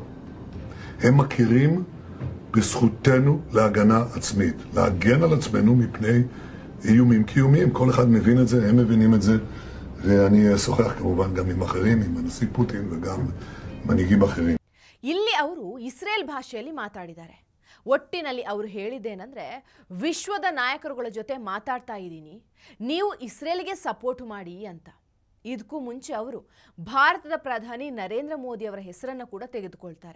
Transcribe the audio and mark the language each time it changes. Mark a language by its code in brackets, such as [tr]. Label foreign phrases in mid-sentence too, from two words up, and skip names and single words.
[he] הם מכירים בזכותנו להגנה עצמית, להגן על עצמנו מפני איומים קיומיים. כל אחד מבין את זה, הם מבינים את זה, ואני אשוחח כמובן גם עם אחרים, עם הנשיא פוטין וגם מנהיגים אחרים. [kn] ಇಲ್ಲಿ ಅವರು ಇಸ್ರೇಲ್ ಭಾಷೆಯಲ್ಲಿ ಮಾತಾಡಿದ್ದಾರೆ. ಒಟ್ಟಿನಲ್ಲಿ ಅವರು ಹೇಳಿದ್ದೇನೆಂದರೆ, ವಿಶ್ವದ ನಾಯಕರುಗಳ ಜೊತೆ ಮಾತಾಡ್ತಾ ಇದ್ದೀನಿ, ನೀವು ಇಸ್ರೇಲ್ಗೆ ಸಪೋರ್ಟ್ ಮಾಡಿ ಅಂತ. ಇದಕ್ಕೂ ಮುಂಚೆ ಅವರು ಭಾರತದ ಪ್ರಧಾನಿ ನರೇಂದ್ರ ಮೋದಿ ಅವರ ಹೆಸರನ್ನು ಕೂಡ ತೆಗೆದುಕೊಳ್ತಾರೆ.